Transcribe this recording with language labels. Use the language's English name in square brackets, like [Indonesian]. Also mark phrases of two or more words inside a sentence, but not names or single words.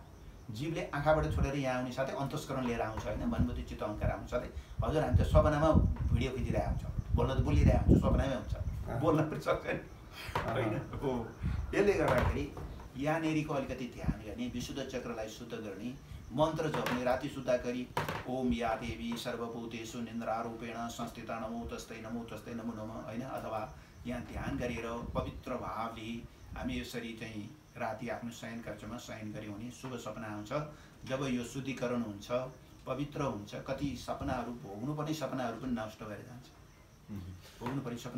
[Nepali] जीवले आँखाबाट छोडेर यहाँ आउने साथै अन्तस्करण लिएर आउँछ होइन, मनबुद्धि चित्त अहङ्कार आउँछ साथै। हजुर हामी त सपनामा भिडियो खिचिरहेको हुन्छ, बोल्न त बोलिरहेको हुन्छ, सपनामै हुन्छ, बोल्न पनि सक्छ नि होइन हो। यसले गर्दाखेरि यहाँनिरको अलिकति ध्यान गर्ने, विशुद्ध चक्रलाई शुद्ध गर्ने, मन्त्र जप्ने, राति सुत्दाखेरि [Sanskrit] ओम या देवी सर्वभूतेषु निन्द्रारूपेण संस्थिता नमो तस्तै नमो नमः [Nepali] होइन। अथवा यहाँ ध्यान गरेर पवित्र भावले हामी यसरी चाहिँ राति आफ्नो शयन कक्षमा शयन गऱ्यौँ भने शुभ सपना आउँछ। जब यो शुद्धिकरण हुन्छ, पवित्र हुन्छ, कति सपनाहरू भोग्नुपर्ने सपनाहरू पनि नष्ट भएर जान्छ, भोग्नुपर्ने सपना।